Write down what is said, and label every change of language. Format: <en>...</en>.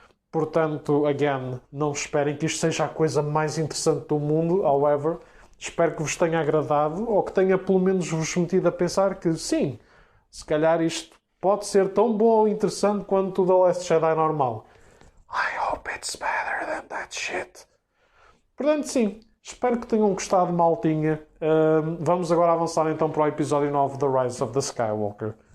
<pt>Portanto, again, não esperem que isto seja a coisa mais interessante do mundo. However, espero que vos tenha agradado ou que tenha pelo menos vos metido a pensar que sim, se calhar isto pode ser tão bom ou interessante quanto o The Last Jedi normal.</pt> <en>I hope it's better than that shit.</en> <pt>Portanto, sim, espero que tenham gostado, maltinha. Vamos agora avançar então para o episódio 9 da Rise of the Skywalker.</pt>